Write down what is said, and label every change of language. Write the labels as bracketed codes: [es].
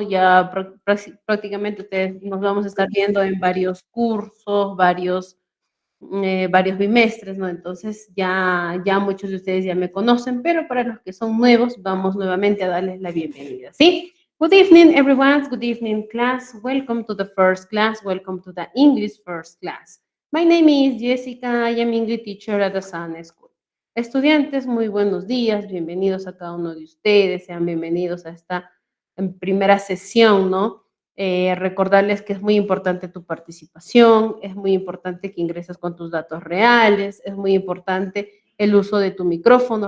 [es] Ya prácticamente ustedes nos vamos a estar viendo en varios cursos, varios bimestres, ¿no? Entonces ya muchos de ustedes ya me conocen, pero para los que son nuevos, vamos nuevamente a darles la bienvenida, ¿sí? [en] Good evening, everyone. Good evening, class. Welcome to the first class. Welcome to the English first class. My name is Jessica. I am English teacher at the Sun School. [es] Estudiantes, muy buenos días. Bienvenidos a cada uno de ustedes. Sean bienvenidos a esta primera sesión, ¿no? Recordarles que es muy importante tu participación, es muy importante que ingreses con tus datos reales, es muy importante el uso de tu micrófono.